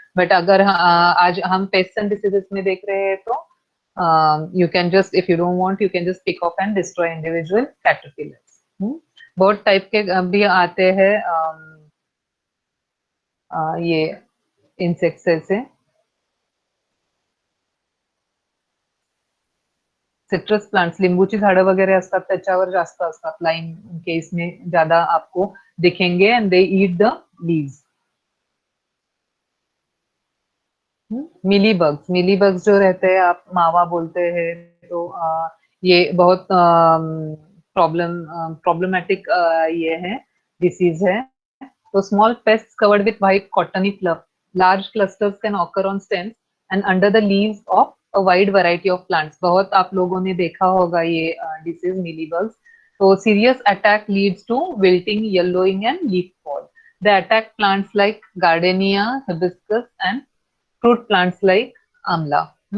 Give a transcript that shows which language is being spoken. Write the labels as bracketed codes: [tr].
[en] but [hi] अगर आज हम [en] pest and diseases [hi] में देख रहे हैं तो [en] You can just, if you don't want, you can just pick off and destroy individual caterpillars. [hi] बहुत टाइप के भी आते हैं ये इंसेक्ट्स से. [mr] सिट्रस प्लांट्स, लिंबूची झाडं वगैरे असतात त्याच्यावर जास्त असतात. [hi] लाईम केस में ज्यादा आपको दिखेंगे [en] And they eat the leaves. [hi] Mealybugs जो रहते हैं, आप मावा बोलते हैं, तो ये बहुत प्रॉब्लमेटिक ये है, डिसीज है. [en] तो small pests covered with white cottony fluff, large clusters can occur on stems and under the leaves of a wide variety of plants. [hi] बहुत आप लोगों ने देखा होगा ये disease mealybugs. [en] So serious attack leads to wilting, yellowing and leaf fall. They attack plants like gardenia, hibiscus and fruit plants like amla.